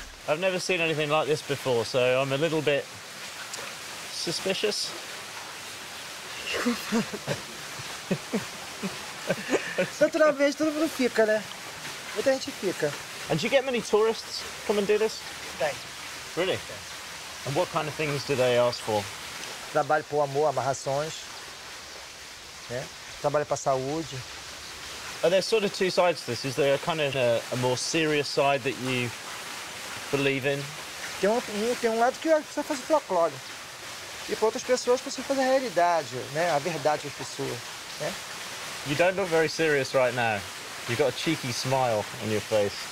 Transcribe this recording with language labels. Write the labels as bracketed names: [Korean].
[English] I've never seen anything like this before, so I'm a little bit suspicious. [Portuguese] Naturalmente todo mundo fica, né? Muita gente fica. [English] And do you get many tourists come and do this? [Portuguese] Tem. [English] Really? And what kind of things do they ask for? [Portuguese] Trabalho por amor, amarrações, né? Trabalho para saúde. [English] Are there sort of two sides to this? Is there a kind of a more serious side that you believe in? [Portuguese] Tem um lado que precisa fazer folclore. E para outras pessoas precisa fazer a realidade, né? A verdade das pessoas, né? [English] You don't look very serious right now. You've got a cheeky smile on your face.